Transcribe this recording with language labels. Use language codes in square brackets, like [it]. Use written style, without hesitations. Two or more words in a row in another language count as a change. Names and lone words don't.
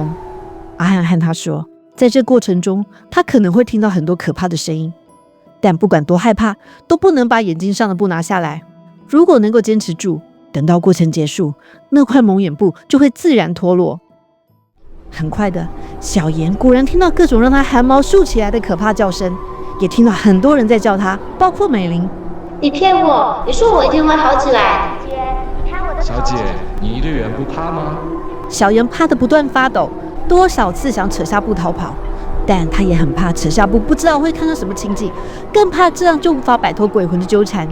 [zh] 阿漢和他說，在這過程中，他可能會聽到很多可怕的聲音，但不管多害怕，都不能把眼睛上的布拿下來。如果能夠堅持住，等到過程結束，那塊蒙眼布就會自然脫落。很快的，小妍果然聽到各種讓他汗毛豎起來的可怕叫聲，也聽到很多人在叫他，包括美玲。你騙我，你說我一定會好起來。小姐，你一個人不怕嗎？小妍怕得不斷發抖，多少次想扯下布逃跑，但她也很怕扯下布不知道會看到什麼情景，更怕這樣就無法擺脫鬼魂的糾纏。